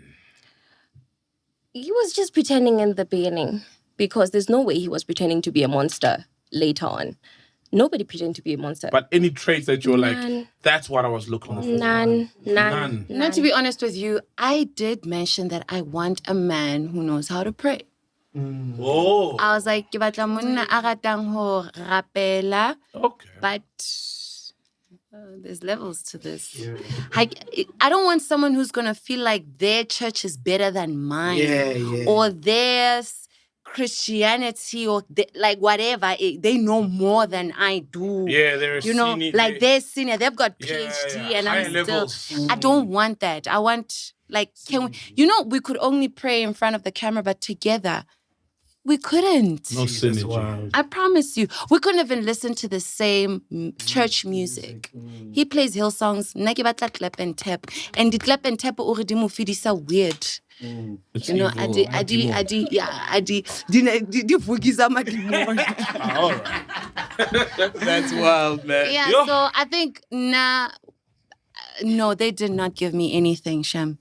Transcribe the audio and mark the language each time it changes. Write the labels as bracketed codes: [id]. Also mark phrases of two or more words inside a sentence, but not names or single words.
[en] He was just pretending in the beginning because there's no way he was pretending to be a monster later on. Nobody pretended to be a monster. But any traits that you were like, that's what I was looking for? None. Not to be honest with you, I did mention that I want a man who knows how to pray. Oh. I was like, [st] ke batla monna a ratang ho rapela. [en] Okay. But there's levels to this. I don't want someone who's going to feel like their church is better than mine. Or their Christianity or like whatever. They know more than I do. Yeah, they're senior. Like they're senior. They've got PhD and I'm still... I don't want that. I want, like, we could only pray in front of the camera, but together... We couldn't. No synergy. I promise you. We couldn't even listen to the same church music. He plays hill songs. [st] Nna ke batla [en] clap and tap. And the clap and tap already [st] mo fidisa [en] weird. It's All right. That's wild, man. Yeah, so I think, no, they did not give me anything, Shem.